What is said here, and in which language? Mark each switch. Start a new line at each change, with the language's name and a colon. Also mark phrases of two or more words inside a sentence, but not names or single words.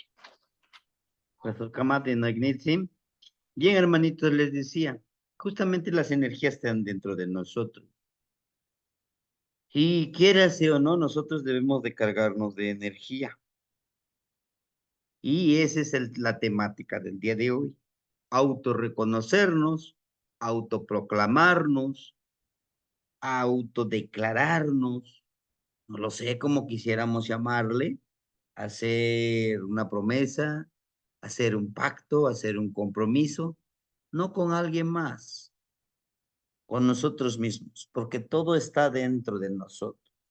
Spanish: Pues
Nahuatl languages: Kamate no Ignitsim.
Spanish: Bien, hermanitos, les decía, justamente las energías están dentro de nosotros. Y quiérase o no, nosotros debemos de cargarnos de energía. Y esa es la temática del día de hoy. Autorreconocernos, autoproclamarnos, autodeclararnos, no lo sé cómo quisiéramos llamarle, hacer una promesa, hacer un pacto, hacer un compromiso, no con alguien más, con nosotros mismos, porque todo está dentro de nosotros.